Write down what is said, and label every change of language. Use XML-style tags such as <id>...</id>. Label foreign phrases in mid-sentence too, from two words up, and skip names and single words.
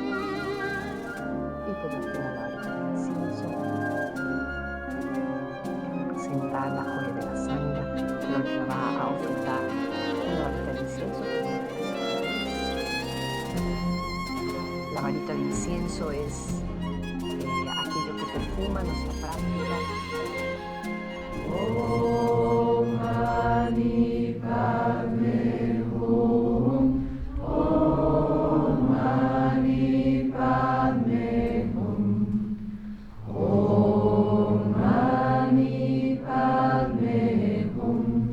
<es>Y por último la varita del incienso, que representa la joya de la sangha, lo que va a ofrendar una varita de incienso. La varita de incienso es aquello que perfuma nuestra práctica.</es> <sa>ॐ मणि पद्मे हूँ. ॐ मणि पद्मे हूँ. ॐ मणि पद्मे हूँ.</sa>